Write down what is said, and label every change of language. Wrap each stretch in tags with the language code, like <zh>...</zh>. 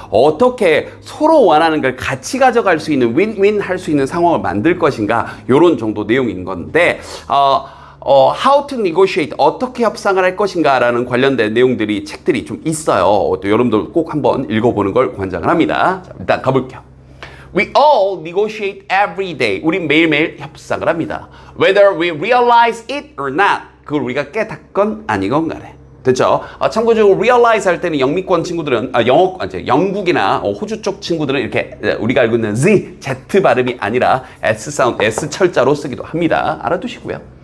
<ko>어떻게 서로 원하는 걸 같이 가져갈 수 있는 윈윈 할 수 있는 상황을 만들 것인가 요런 정도 내용인 건데</ko> <en>how to negotiate</en> <ko>어떻게 협상을 할 것인가 라는 관련된 내용들이 책들이 좀 있어요. 또 여러분들 꼭 한번 읽어보는 걸 권장을 합니다. 자, 일단 가볼게요.</ko> <en>We all negotiate every day.</en> <ko>우린 매일매일 협상을 합니다.</ko> <en>Whether we realize it or not.</en> <ko>그걸 우리가 깨닫건 아니건 간에. 됐죠? 참고적으로 realize 할 때는 영미권 친구들은 영국이나 호주 쪽 친구들은 이렇게 우리가 알고 있는 Z 발음이 아니라 S 사운드, S 철자로 쓰기도 합니다. 알아두시고요.</ko>